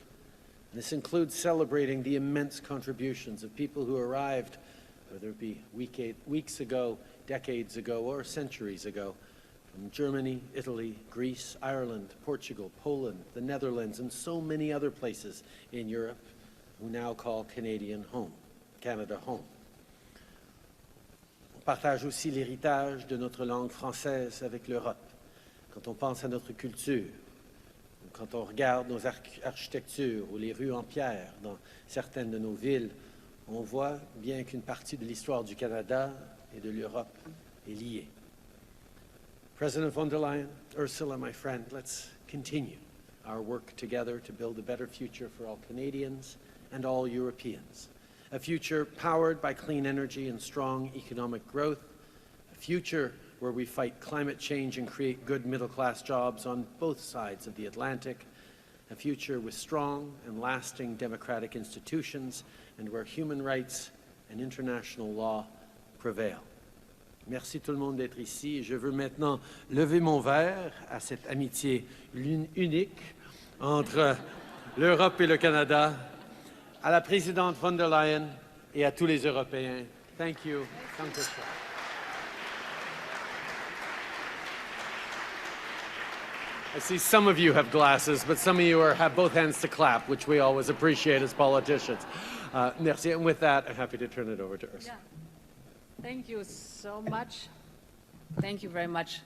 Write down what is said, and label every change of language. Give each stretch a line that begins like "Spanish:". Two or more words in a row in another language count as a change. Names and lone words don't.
English: And this includes celebrating the immense contributions of people who arrived, whether it be weeks ago, decades ago, or centuries ago, from Germany, Italy, Greece, Ireland, Portugal, Poland, the Netherlands, and so many other places in Europe who now call Canada home.
French: partage aussi l'héritage de notre langue française avec l'Europe. Quand on pense à notre culture, quand on regarde nos architectures ou les rues en pierre dans certaines de nos villes, on voit bien qu'une partie de l'histoire du Canada et de l'Europe est liée.
English: President von der Leyen, Ursula, my friend, let's continue our work together to build a better future for all Canadians and all Europeans. A future powered by clean energy and strong economic growth, a future where we fight climate change and create good middle-class jobs on both sides of the Atlantic, a future with strong and lasting democratic institutions and where human rights and international law prevail.
French: Merci tout le monde d'être ici. Je veux maintenant lever mon verre à cette amitié unique entre l'Europe et le Canada, à la présidente von der Leyen et à tous les Européens.
English: Thank you.
German: Danke schön.
English: I see some of you have glasses, but some of you have both hands to clap, which we always appreciate as politicians. Merci. And with that, I'm happy to turn it over to Ursula. Yeah. Thank you so much. Thank you very much.